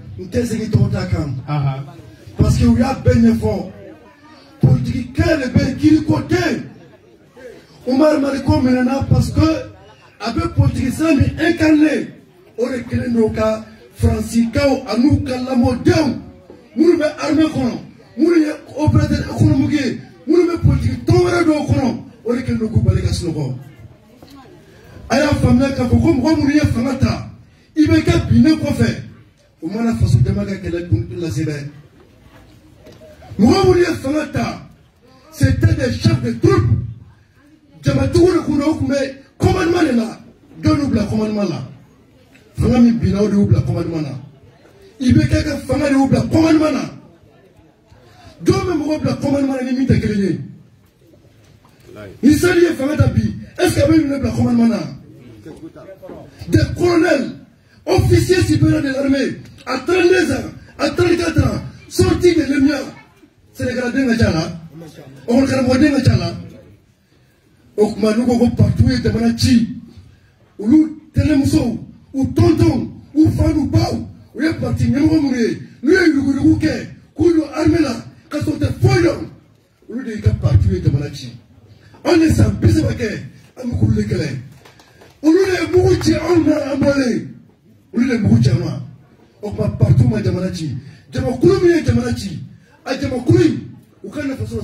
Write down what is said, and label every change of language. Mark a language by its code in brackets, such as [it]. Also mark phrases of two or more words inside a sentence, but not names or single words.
[bm] n tɛ segin tɔw ta kan parce que u y'a bɛɛ ɲɛfɔ politique kɛlɛ de bɛ kiri ko tɛ Umaru Mariko minɛna parce que a bɛ politicien min incarné o de kɛlen don ka Faransikanw an'u ka lamɔdenw minnu bɛ armée kɔnɔ minnu ye [fr] opérateur économique [bm] ye minnu bɛ politique tɔn wɛrɛ dɔw kɔnɔ o de kɛlen don k'u bali ka sunɔgɔ a y'a faamuya k'a fɔ ko mɔgɔ minnu ye fanga ta i bɛ kɛ binnen kɔfɛ o mana faso dama ka kɛlɛ kun lase dɛ mɔgɔ minnu ye fanga ta [fr] c'était des chefs de troupe [bm] jamatigiw de kun don o kun bɛ [fr] commandement de la [bm] dɔw y'u bila commandement la fanga min binna o de y'u bila commandement na i bɛ kɛ ka fanga de y'u bila commandement na dɔw bɛ mɔgɔw bila commandement na ni min tɛ kelen ye ni sani ye fanga ta bi [fr] est-ce que [bm] a bɛ ninnu bila commandement na [fr] des colonels officiers supérieurs de l'armée à 32 ans à 34 ans sortis de l'EMIA [bm] Sénégaladen ka ca la ɔkɔlikaramɔgɔden ka ca la o tuma n'u ko ko partout ye jamana ci olu tɛnɛmusow u tontonw u fa n'u baw u ye parti ɲɛmɔgɔ minnu ye n'u ye yuruguyurugu kɛ k'u don armée la ka sɔrɔ u tɛ foyi dɔn olu de y'i ka parti ye jamana ci anw ye san 30 kɛ an bɛ k'olu de kɛlɛ olu de ye mugu ci anw na an bɔlen olu de ye mugu ci an ma o tuma partout ma jamana ci jamakulu min ye jamana ci a jamakulu in u ka nafasɔrɔ